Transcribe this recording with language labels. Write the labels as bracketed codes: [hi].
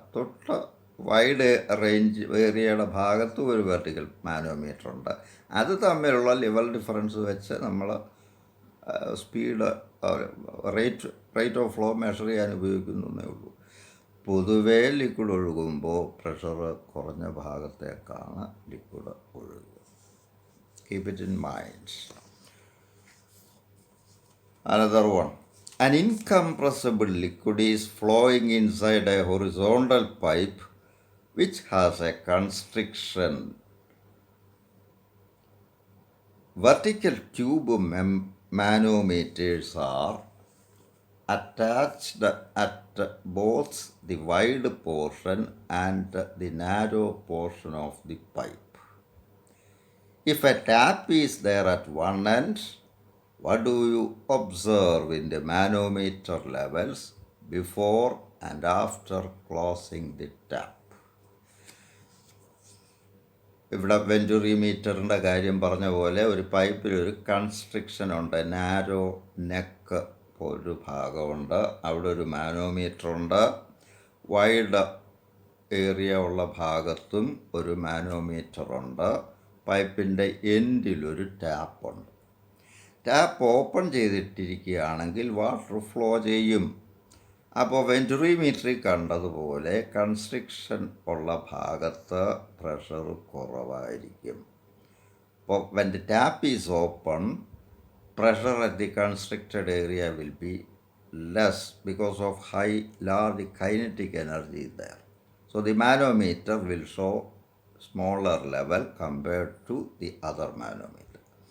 [ml] തൊട്ട് wide range ഏരിയയുടെ ഭാഗത്തും ഒരു വെർട്ടിക്കൽ മാനോമീറ്റർ ഉണ്ട്. അത് തമ്മിലുള്ള ലെവൽ ഡിഫറൻസ് വെച്ച് നമ്മൾ speed rate of flow measure ചെയ്യാൻ ഉപയോഗിക്കുന്നേ ഉള്ളൂ. പൊതുവേ ലിക്വിഡ് ഒഴുകുമ്പോൾ പ്രഷർ കുറഞ്ഞ ഭാഗത്തേക്കാണ് liquid ഒഴുകുക. [en] Keep it in mind. Another one. An incompressible liquid is flowing inside a horizontal pipe which has a constriction. Vertical tube manometers are attached at both the wide portion and the narrow portion of the pipe. If a tap is there at one end, what do you observe in the manometer levels before and after closing the tap? [ml] ഇവിടെ വെൻറ്റുറിമീറ്ററിൻ്റെ കാര്യം പറഞ്ഞ പോലെ ഒരു പൈപ്പിൽ ഒരു constriction ഉണ്ട്, narrow neck ഒരു ഭാഗമുണ്ട്, അവിടെ ഒരു മാനോമീറ്റർ ഉണ്ട്. വൈഡ് ഏരിയ ഉള്ള ഭാഗത്തും ഒരു മാനോമീറ്റർ ഉണ്ട്. പൈപ്പിൻ്റെ എൻഡിലൊരു ടാപ്പുണ്ട്. ടാപ്പ് ഓപ്പൺ ചെയ്തിട്ടിരിക്കുകയാണെങ്കിൽ വാട്ടർ ഫ്ലോ ചെയ്യും. അപ്പോൾ വെൻറ്റുറിമീറ്ററിൽ കണ്ടതുപോലെ കൺസ്ട്രിക്ഷൻ ഉള്ള ഭാഗത്ത് പ്രഷർ കുറവായിരിക്കും. [en] അപ്പോൾ when the tap is open, pressure at the constricted area will be less because of large kinetic energy there. So the manometer will show smaller level compared to the other manometer.